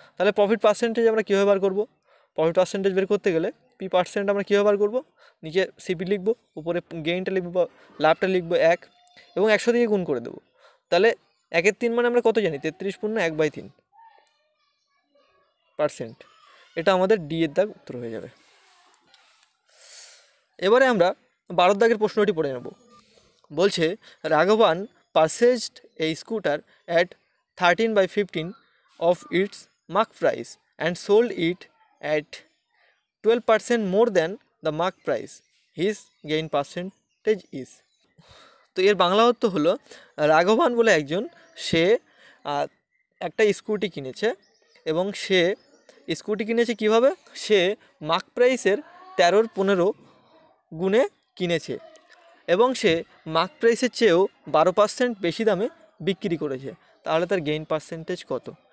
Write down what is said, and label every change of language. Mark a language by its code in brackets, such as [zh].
[bn] তাহলে profit percentage আমরা কীভাবে বার করব, প্রফিট পার্সেন্টেজ বের করতে গেলে পি পার্সেন্ট আমরা কীভাবে বার করব, নিচে সিপি লিখবো, উপরে গেইনটা লিখবো, লাভটা লিখবো 1 এবং 100 দিয়ে গুণ করে দেবো। তাহলে 1/3 মানে আমরা কত জানি, 33.1/3%, এটা আমাদের ডি এর দাগ উত্তর হয়ে যাবে। এবারে আমরা 12 দাগের প্রশ্নটি পড়ে নেব। বলছে [en] Raghavan purchased a scooter at 13/15 of its mark price and sold it at 12% more than the mark price. His gain percentage is. [bn] তো এর বাংলা অর্থ হলো রাঘবান বলে একজন, সে একটা স্কুটি কিনেছে এবং সে স্কুটি কিনেছে কিভাবে, সে মার্ক প্রাইসের 13-15 গুণে কিনেছে এবং সে মার্ক প্রাইসের চেয়েও 12% বেশি দামে বিক্রি করেছে, তাহলে তার গেইন পার্সেন্টেজ কত।